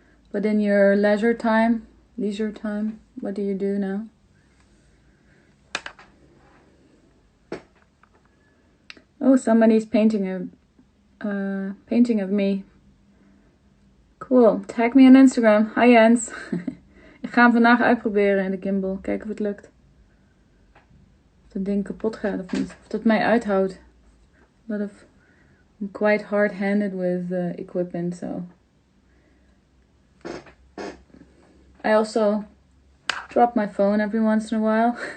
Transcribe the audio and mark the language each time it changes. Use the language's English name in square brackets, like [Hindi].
[English] But in your leisure time, what do you do now? Oh, somebody's painting a painting of me. Cool. Tag me on Instagram. Hi Jens. [Dutch] Ik ga hem vandaag uitproberen in de gimbal. Kijken of het lukt. Of dat ding kapot gaat of niet. Of dat mij uithoudt. [English] I'm quite hard-handed with equipment, so. I also drop my phone every once in a while.